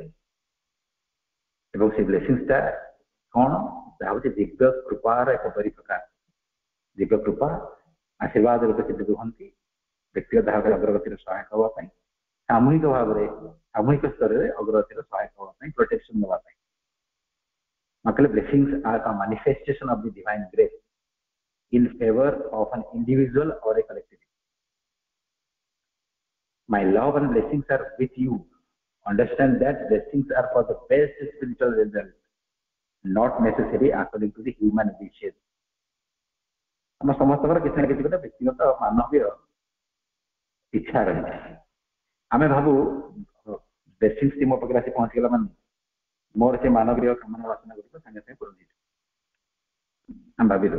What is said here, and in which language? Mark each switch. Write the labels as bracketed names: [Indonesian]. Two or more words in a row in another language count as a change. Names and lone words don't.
[Odia] ଏବଂ ସେ ବ୍ଲେସିଂସଟା କ'ଣ, ଯାହା ହଉଛି ଦିବ୍ୟ କୃପାର ଏକ ପରିପ୍ରକାଶ। ଦିବ୍ୟ କୃପା ଆଶୀର୍ବାଦ ରୂପେ ସେ ରୁହନ୍ତି ବ୍ୟକ୍ତିଗତ ଭାବରେ ଅଗ୍ରଗତିର ସହାୟକ ହେବା ପାଇଁ, ସାମୂହିକ ଭାବରେ ସାମୂହିକ ସ୍ତରରେ ଅଗ୍ରଗତିର ସହାୟକ ହେବା ପାଇଁ, ପ୍ରୋଟେକ୍ସନ ଦେବା ପାଇଁ। [English] ମତଲବ blessings are a manifestation of the divine grace in favor of an individual or a collective. My love and blessings are with you. Understand that blessings are for the best spiritual result, not necessary according to the human wishes. [Odia] ଆମ ସମସ୍ତଙ୍କର କିଛି ନା କିଛି ଗୋଟେ ବ୍ୟକ୍ତିଗତ ମାନବୀୟ ଇଚ୍ଛା ରହିଛି। ଆମେ ଭାବୁ ବ୍ଲେସିଂସ ମୋ ପାଖରେ ଆସି ପହଞ୍ଚିଗଲା ମାନେ ମୋର ସେ ମାନବୀୟ କାମନା ବାସନା ଗୁଡ଼ିକ ସାଙ୍ଗେ ସାଙ୍ଗେ ପୂରଣ ହେଇଯିବ, ଆମେ ଭାବିଲୁ।